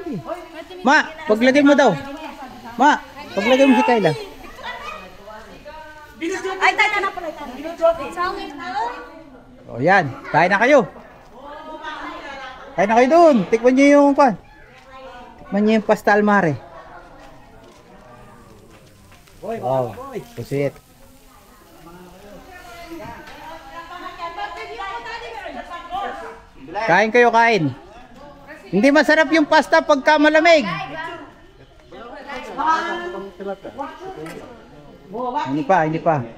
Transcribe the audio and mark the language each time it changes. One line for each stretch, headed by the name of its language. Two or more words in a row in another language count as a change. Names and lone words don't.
Filipino: Ma, paglagay mo daw. Ma, paglagay mo si Kayla. Ay, tayo na pala. O yan, kain na kayo. Kain na kayo doon. Tikman niyo yung pan. Tikman niyo yung
Italian: pasta al mare.
Filipino: Wow, pusit. Kain kayo, kain. Hindi masarap yung pasta pagka malamig. Hindi pa.